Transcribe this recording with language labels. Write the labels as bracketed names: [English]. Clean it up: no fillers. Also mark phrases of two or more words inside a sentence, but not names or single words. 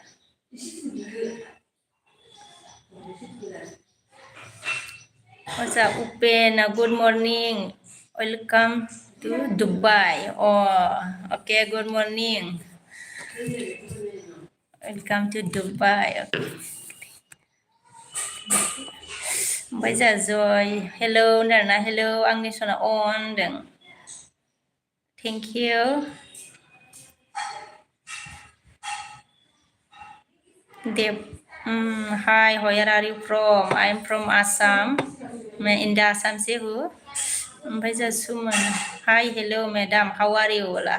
[English] अच्छा, उपेन good morning, welcome to Dubai. okay, good morning, welcome to Dubai. [Bodo] ओमफ्राय जा जय हेलो होनदोंना, हेलो आंनि सना अन होनदों। [English] thank you. Deb, hi, where are you from? I'm from Assam. मैं in the Assam [Hindi] से हूँ। [Bodo] ओमफ्राय जा [English] सुमन, hi hello madam, how are you बोला।